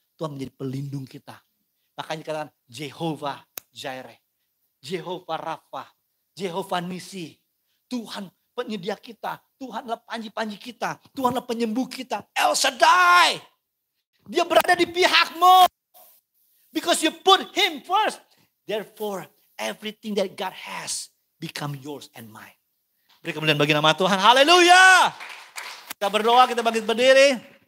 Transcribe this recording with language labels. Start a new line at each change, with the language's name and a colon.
Indonesian: Tuhan menjadi pelindung kita. Makanya dikatakan Jehovah Jireh. Jehovah Rafa. Jehovah Nisi. Tuhan penyedia kita. Tuhanlah panji-panji kita. Tuhanlah penyembuh kita. El Shaddai. Dia berada di pihakmu.
English: Because you put Him first. Therefore, everything that God has become yours and mine.
Indonesian: Beri kemuliaan bagi nama Tuhan. Haleluya. Kita berdoa, kita bangkit berdiri.